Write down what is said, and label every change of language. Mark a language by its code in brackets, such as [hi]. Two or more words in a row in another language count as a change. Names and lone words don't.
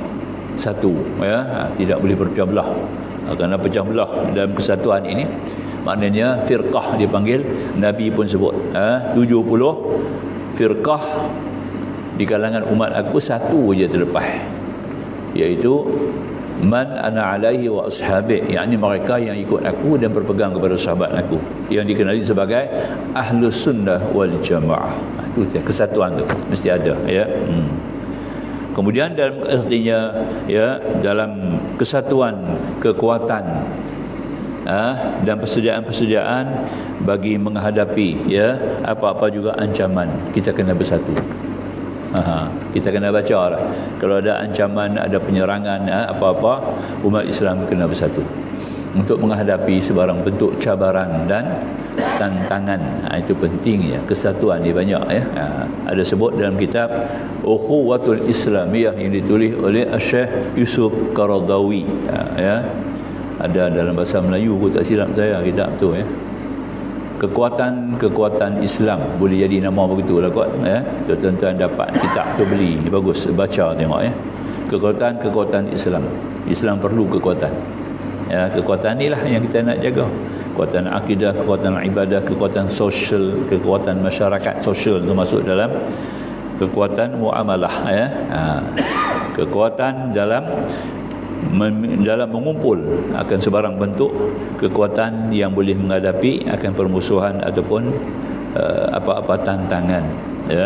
[ms] Satu, ya, tidak boleh berpecah belah. Kerana pecah belah dalam kesatuan ini, maknanya firqah dipanggil, Nabi pun sebut 70 firqah di kalangan umat aku, satu je terlepas, iaitu [ar] ما أنا عليه وأصحابي, [ms] yakni mereka yang ikut aku dan berpegang kepada sahabat aku, yang dikenali sebagai [ar] أهل السنة والجماعة. [ms] Itu kesatuan tu mesti ada ya. Kemudian dalam artinya ya, dalam kesatuan kekuatan dan persediaan bagi menghadapi ya apa-apa juga ancaman, kita kena bersatu. Kita kena baca lah. Kalau ada ancaman, ada penyerangan apa-apa, umat Islam kena bersatu untuk menghadapi sebarang bentuk cabaran dan tantangan. Itu pentingnya kesatuan ni banyak ya. Ada sebut dalam kitab Ukhuwatul Islamiyah yang ditulis oleh Syekh Yusuf Qaradawi ya. Ada dalam bahasa Melayu, aku tak silap saya kitab tu ya. Kekuatan Islam, boleh jadi nama begitulah kot ya. Tuan-tuan dapat kitab tu, beli, bagus, baca tengok ya. Kekuatan Islam. Islam perlu kekuatan. Ya, kekuatan inilah yang kita nak jaga. Kekuatan akidah, kekuatan ibadah, kekuatan sosial, kekuatan masyarakat sosial itu masuk dalam kekuatan muamalah ya. Kekuatan dalam mengumpul akan sebarang bentuk kekuatan yang boleh menghadapi akan permusuhan ataupun apa-apa tantangan ya.